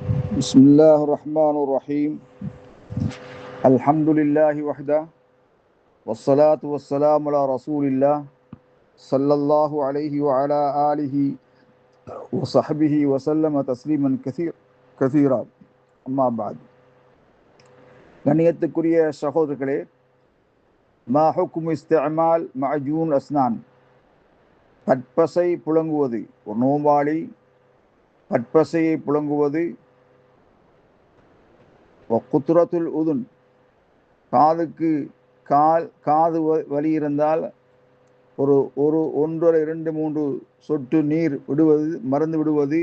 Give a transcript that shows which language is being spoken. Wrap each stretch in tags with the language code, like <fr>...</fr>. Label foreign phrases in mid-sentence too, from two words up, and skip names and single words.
<ar>بسم الله الرحمن الرحيم. الحمد لله وحده والصلاة والسلام على رسول الله صلى الله عليه وعلى آله وصحبه وسلم تسليما كثيرا أما بعد.</ar> <ta>கண்ணியத்துக்குரிய சகோதரர்களே,</ta> <ar>ما حكم استعمال معجون الأسنان,</ar> <ta>பற்பசை புழங்குவது. ஒரு நோம்பாளி பற்பசையை புழங்குவது,</ta> <ar>قطرة الأذن,</ar> <ta>காது வலி இருந்தால் ஒரு 1, 2, 3 சொட்டு நீர் விடுவது, மருந்து விடுவது.</ta>